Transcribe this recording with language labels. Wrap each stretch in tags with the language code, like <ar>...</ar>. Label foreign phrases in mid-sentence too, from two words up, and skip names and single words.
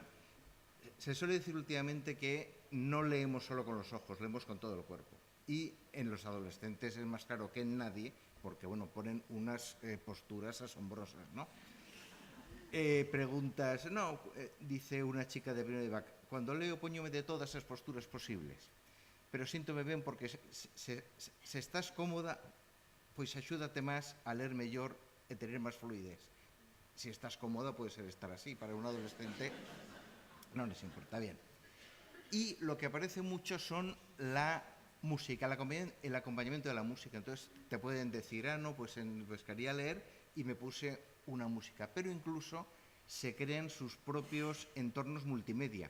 <es>Se suele decir últimamente que no leemos solo con los ojos, leemos con todo el cuerpo. Y en los adolescentes es más claro que en nadie, porque bueno, ponen unas posturas asombrosas, ¿no? Preguntas, no, dice una chica</es> <gl>de primeiro de BAC: cuando leo poñome de todas as posturas posibles, pero síntome ben porque se estás cómoda, pois axúdate máis a ler mellor e tener máis fluidez.</gl> <es>Si estás</es> <gl>cómoda, pode ser estar así.</gl> <es>Para un adolescente no les importa. Bien. Y lo que aparece mucho son la música, el acompañamiento de la música. Entonces te pueden decir: no, pues quería leer y me puse una música. Pero incluso se crean sus propios entornos multimedia.</es>